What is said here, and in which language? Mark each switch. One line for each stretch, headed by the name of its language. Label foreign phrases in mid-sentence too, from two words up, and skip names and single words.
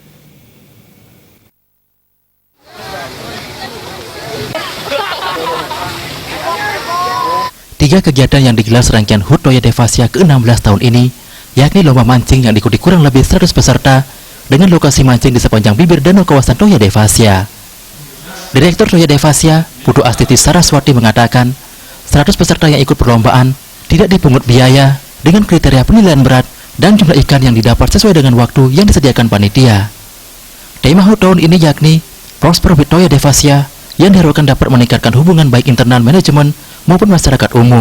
Indonesian: Tiga kegiatan yang digelar serangkaian HUT Toya Devasya ke-16 tahun ini, yakni lomba mancing yang diikuti kurang lebih 100 peserta, dengan lokasi mancing di sepanjang bibir danau kawasan Toya Devasya. Direktur Toya Devasya, Putu Astiti Saraswati mengatakan, 100 peserta yang ikut perlombaan tidak dipungut biaya dengan kriteria penilaian berat dan jumlah ikan yang didapat sesuai dengan waktu yang disediakan panitia. Tema HUT tahun ini yakni Prosper with Toya Devasya yang diharapkan dapat meningkatkan hubungan baik internal manajemen maupun masyarakat umum.